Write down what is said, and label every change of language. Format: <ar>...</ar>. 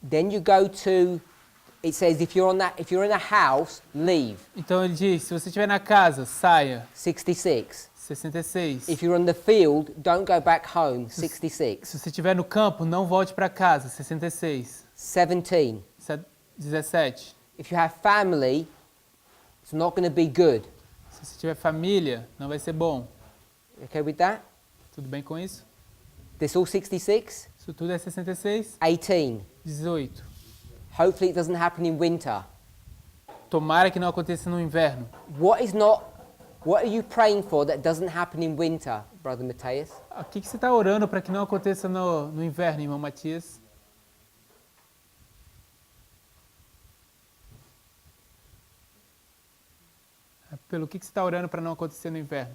<en>Then you go to, it says if you're in a house, leave.</en> <pt>Então, ele diz, se você estiver na casa, saia. 66. 66.</pt> <en>If you're on the field, don't go back home. 66.</en> <pt>Se você estiver no campo, não volte para casa. 66. 17. 17.</pt> <en>If you have family, it's not going to be good.</en> <pt>Se você tiver família, não vai ser bom.</pt> <en>Okay with that?</en> <pt>Tudo bem com isso?</pt> <en>This all 66?</en> <pt>Isso tudo é 66. 18. 18.</pt> <en>Hopefully it doesn't happen in winter.</en> <pt>Tomara que não aconteça no inverno.</pt> <en>What are you praying for that doesn't happen in winter, Brother Mateus?</en> <pt>O que você está orando para que não aconteça no inverno, irmão Matias? Pelo que você está orando para não acontecer no inverno?</pt>